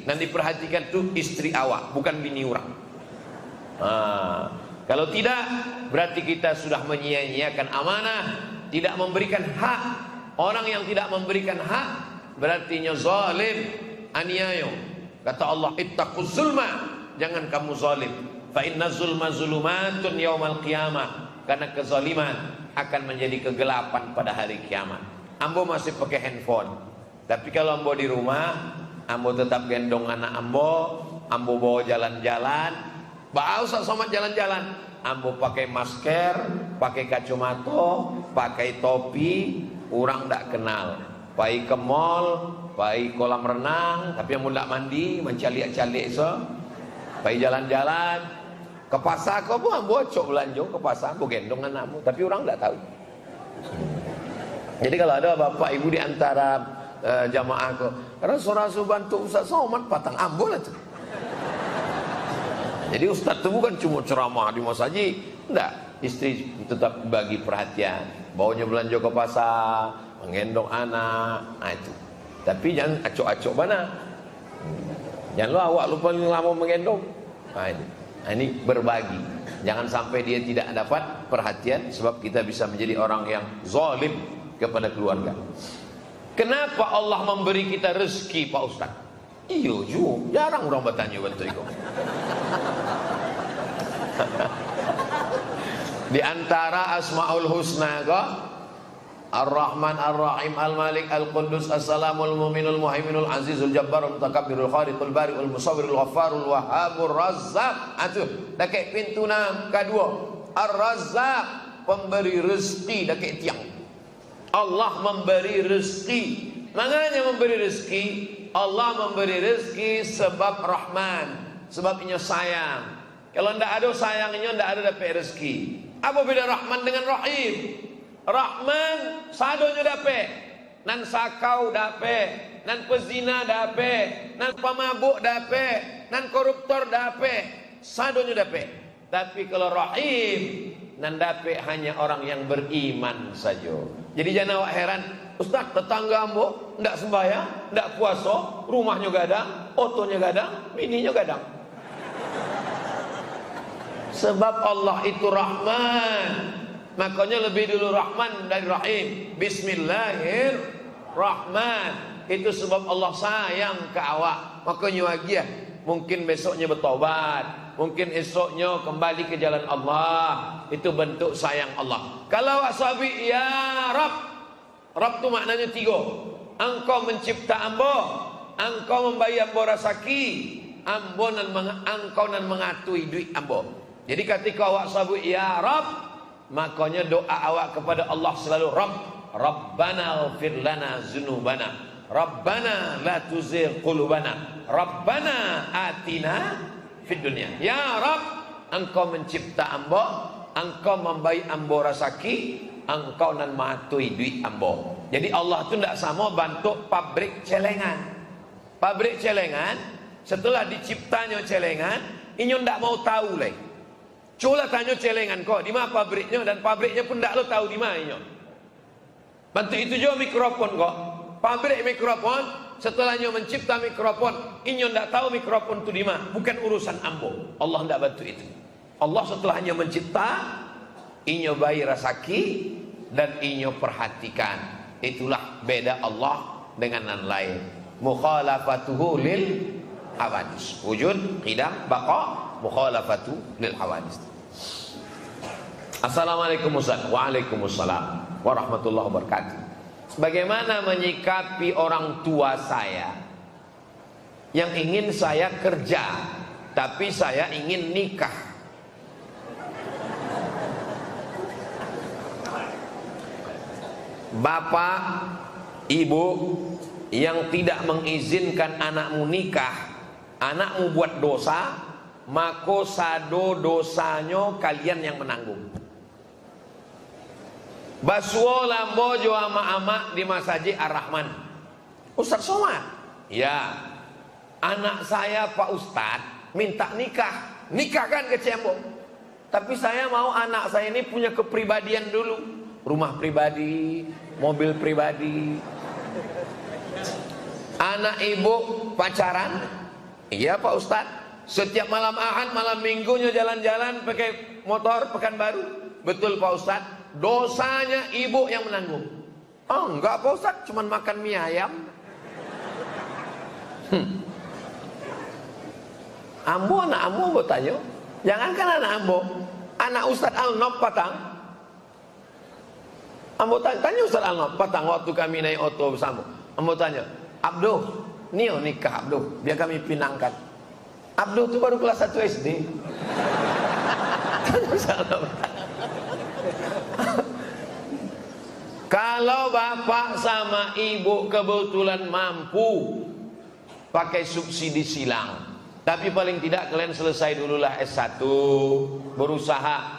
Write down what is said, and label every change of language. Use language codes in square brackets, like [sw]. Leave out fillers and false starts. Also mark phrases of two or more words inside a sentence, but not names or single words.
[id] Dan diperhatikan tuh istri awak, bukan bini orang. Kalau tidak, berarti kita sudah menyia-nyiakan amanah, tidak memberikan hak. Orang yang tidak memberikan hak berarti zalim, aniaya. [ar] Kata Allah, اتقوا الظلم, jangan kamu zalim. فإن الظلم ظلمات يوم القيامة. [id] Karena kezaliman akan menjadi kegelapan pada hari kiamat. Ambo masih pakai handphone, tapi kalau ambo di rumah, ambo tetap gendong anak ambo bawa jalan-jalan. Usah somat jalan-jalan, ambo pakai masker, pakai kacamata, pakai topi, orang tak kenal. [min] Pai ke mall, pai kolam renang, tapi ambo tak mandi, mencalik-calik so. Pai jalan-jalan. Ke pasar kau pun ambo cok belanja ke pasar, ambo gendong anakmu, tapi orang tak tahu. [id] Jadi kalau ada bapak ibu di antara jamaah kau, karena seorang bantu Ustaz Somad patang ambo lah tu. Jadi Ustaz tu bukan cuma ceramah di masjid, enggak. Istri tetap bagi perhatian, bawanya belanja ke pasar, menggendong anak, itu. Tapi jangan acok-acok mana. Jangan lu awak lupa lama menggendong. Ini berbagi. Jangan sampai dia tidak dapat perhatian, sebab kita bisa menjadi orang yang zalim kepada keluarga. Kenapa Allah memberi kita rezeki, Pak Ustaz? Iyo ju, jarang orang bertanya betul itu. Di antara Asmaul Husna kok, [ar] الرحمن الرحيم الملك القدوس السلام المؤمن المهيمن العزيز الجبار المتكبر الخالق البارئ المصور الغفار الوهاب الرزاق. [id] Atuh, dekat pintu nang kedua. Ar-Razzaq, pemberi rezeki dekat tiang. Allah memberi rezeki. Maknanya memberi rezeki, Allah memberi rezeki sebab Rahman, sebab Nya sayang. Kalau ndak ada sayangnya, ndak ada dapat rezeki. Apa beda Rahman dengan Rahim? [min] Rahman sadonya dapat, nan sakau dapat, nan pezina dapat, nan pemabuk dapat, nan koruptor dapat, sadonya dapat. [id] Tapi kalau Rahim, nan dapat hanya orang yang beriman saja. Jadi jangan awak heran, Ustaz tetangga ambo ndak sembahyang, ndak puasa, rumahnya gadang, otonya gadang, bininya gadang. Sebab Allah itu Rahman. Makanya lebih dulu Rahman dari Rahim. [ar] بسم الله الرحمن. [id] Itu sebab Allah sayang ke awak. Makanya wagiah, mungkin besoknya bertobat, mungkin esoknya kembali ke jalan Allah. Itu bentuk sayang Allah. Kalau awak sabi, [ar] يا رب. [id] Rab itu maknanya tiga. [min] Engkau mencipta ambo, engkau membayar ambo rasaki, engkau nan mengatui duit ambo. [id] Jadi ketika awak sabi, [ar] يا رب, [id] makanya doa awak kepada Allah selalu [ar] ربنا اغفر لنا ذنوبنا، ربنا لا تزغ قلوبنا، ربنا آتنا في الدنيا. يا رب, [min] engkau mencipta ambo, engkau membayi ambo rasaki, engkau nan matui duit ambo. [id] Jadi Allah itu tidak sama bentuk pabrik celengan. Pabrik celengan, setelah diciptanya celengan, ini tidak mau tahu lagi. Coba tanya celengan kok, di mana pabriknya, dan pabriknya pun tak lo tahu di mana. Bantu itu juga mikrofon kok. Pabrik mikrofon, setelahnya mencipta mikrofon, inyo tak tahu mikrofon itu di mana. Bukan urusan ambo. Allah tidak bantu itu. Allah setelahnya mencipta, inyo bayi rasaki dan inyo perhatikan. Itulah beda Allah dengan yang lain. [ar] مخالفته للحوادث. وجود، قدم، بقاء، مخالفته للحوادث. السلام عليكم أستاذ. وعليكم السلام ورحمة الله وبركاته. [id] Bagaimana menyikapi orang tua saya yang ingin saya kerja, tapi saya ingin nikah? Bapak, ibu yang tidak mengizinkan anakmu nikah, anakmu buat dosa, maka sado dosanya kalian yang menanggung. [min] Basuo lambo jo ama-ama di Masjid Ar-Rahman. [id] Ustaz Somad, ya, anak saya Pak Ustaz minta nikah. Nikahkan ke Cembong. Tapi saya mau anak saya ini punya kepribadian dulu. Rumah pribadi, mobil pribadi. Anak ibu pacaran? Iya Pak Ustadz. Setiap malam Ahad, malam Minggunya jalan-jalan pakai motor Pekanbaru. Betul Pak Ustadz. Dosanya ibu yang menanggung. Oh enggak Pak Ustadz, cuman makan mie ayam. Ambo anak ambo tanya. Jangankan anak ambo, anak Ustadz Al-Nob Patang. Ambo tanya Ustadz Al-Nob Patang waktu kami naik oto bersama. Ambo tanya, Abduh, Nio nikah Abduh, biar kami pinangkan. Abduh itu baru kelas 1 SD. Kalau bapak sama ibu kebetulan mampu pakai subsidi silang, tapi paling tidak kalian selesai dululah S1, berusaha.